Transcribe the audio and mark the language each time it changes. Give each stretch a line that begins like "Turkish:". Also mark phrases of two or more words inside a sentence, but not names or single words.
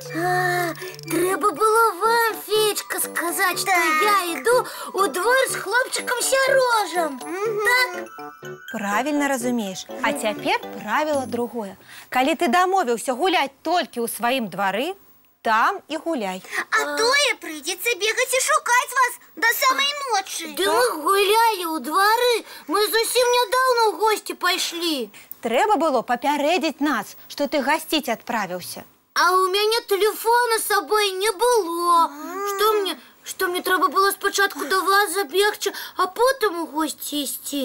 Belarusian: Трэба было вам, Феечка, сказаць, што я іду ў двор з хлопчыкам Сярожам. Так? Правільна разумееш. А цяпер правіла другое. Калі ты дамовіўся гуляць толькі ў сваім двары, там і гуляй. А тое прыйдзецца бегаць і шукаць вас да самай ночы.
Ukrainian: ночі. Да ми гуляли у дворі. Ми зовсім недавно в гості пішли. Треба було попередити нас, що ти гостить відправився. А у мене телефона з собою не було. Що мені треба було спочатку до вас забігти, а потім у гості йти?